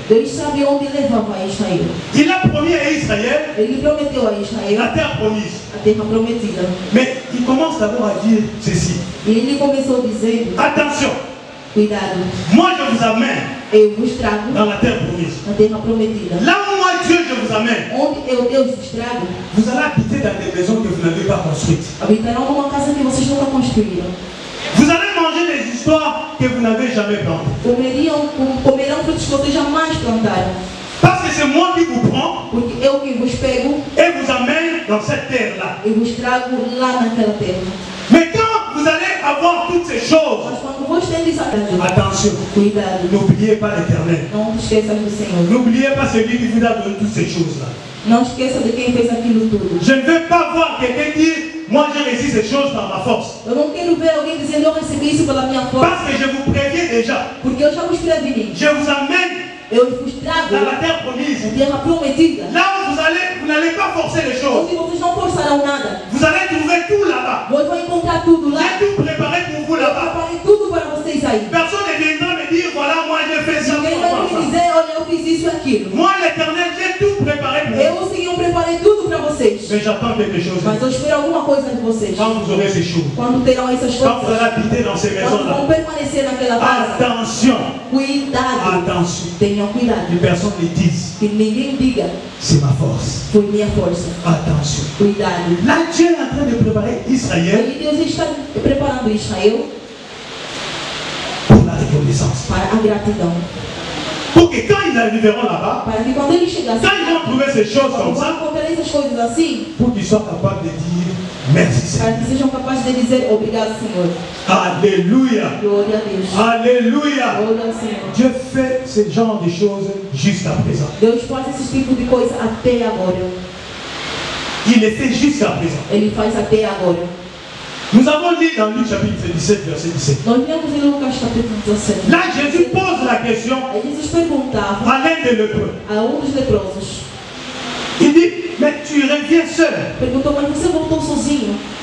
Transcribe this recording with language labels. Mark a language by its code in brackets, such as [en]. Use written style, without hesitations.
[pt] Deus sabe onde levava Israel. [fr] Il a promis à Israël [pt] Ele prometeu a [fr] la [pt] Israel [fr] terre promise. [pt] a terra prometida. [fr] Mais il commence d'abord à dire ceci. [pt] E ele começou dizendo: [fr] Attention, [pt] cuidado, [fr] moi je vous amène [pt] eu vos trago [fr] dans la terre promise. [pt] na terra prometida. [fr] Là où moi Dieu je vous amène, [pt] Onde eu, Deus, vos trago, [fr] vous allez habiter dans des maisons que vous n'avez pas construites. [pt] habitarão numa casa que vocês nunca construíram. [fr] Vous allez manger des histoires que vous n'avez jamais plantées. [pt] Comerão frutos que vocês jamais plantaram. [fr] Parce que c'est moi qui vous prends [pt] Porque eu que vos pego [fr] et vous amène dans cette terre-là. [pt] e vos trago lá naquela terra. [fr] Mais quand vous allez avoir toutes ces choses, [pt] Mas quando vos tendes a [fr] attention, [pt] cuidado, [fr] n'oubliez pas l'Éternel. [pt] não te esqueças do Senhor. [fr] N'oubliez pas celui qui vous a donné toutes ces choses-là. [pt] Não esqueça de quem fez aquilo tudo. [fr] Je ne veux pas voir quelqu'un dire, moi j'ai réussi ces choses par ma force. [pt] Eu não quero ver alguém dizendo eu recebi isso pela minha força. [fr] Parce que je vous préviens déjà. [pt] Porque eu já vos preveni. [fr] Je vous amène [pt] Eu vos trago [fr] dans la terre promise. [pt] na terra prometida. [fr] Là où vous n'allez pas forcer les choses. [pt] Onde vocês não forçarão nada. [fr] Vous allez trouver tout là-bas. [pt] Vocês vão encontrar tudo lá. [fr] J'ai tout préparé pour vous [pt] Eu [fr] là-bas. [pt] preparei tudo para vocês aí. [fr] Personne ne viendra me dire, voilà, moi j'ai fait ça. [pt] Ninguém vai me dizer, olha, eu fiz isso e aquilo. [fr] Moi l'Éternel, j'ai tout préparé pour vous. [pt] Eu, Senhor, preparei tudo para vocês. [fr] Mais j'attends quelque chose. [pt] Mas eu espero alguma coisa de vocês. [fr] Quand vous aurez ces choses, [pt] Quando terão essas [fr] quand vous [pt] coisas, [fr] allez habiter dans ces [pt] quando [fr] maisons-là, [pt] vão permanecer naquela casa, [fr] attention, [pt] cuidado. [fr] attention. [pt] Tenham cuidado. [fr] Les personnes les disent, [pt] Que ninguém diga, [fr] c'est ma force. [pt] foi minha força. [fr] Attention. [pt] Cuidado. [fr] Là, Dieu est en train de préparer Israël [pt] Aí Deus está preparando Israel [fr] pour la reconnaissance. [pt] para a gratidão. [fr] Pour que quand ils arriveront là-bas, [pt] Para que quando eles chegassem, [fr] quand ils vont trouver ces choses comme [pt] vão [fr] ça, [pt] encontrar essas coisas assim, [fr] pour qu'ils soient capables de dire merci [pt] para [fr] Seigneur. [pt] que sejam capazes de dizer obrigado, Senhor. [fr] Alléluia. [pt] Glória a Deus. [fr] Alléluia. [pt] Glória ao Senhor. [fr] Dieu fait ce genre de choses jusqu'à présent. [pt] Deus faz esse tipo de coisa até agora. [fr] Il les fait jusqu'à présent. [pt] Ele faz até agora. [fr] Nous avons lu dans Luc chapitre 17, verset 17. [pt] Nós vemos em Lucas capítulo 17. [fr] Là, Jésus pose la question [pt] Aí Jesus perguntava [fr] à l'un des lépreux. [pt] a dos leprosos. [fr] Il dit, mais tu reviens seul. [pt] Perguntou, mas você voltou sozinho?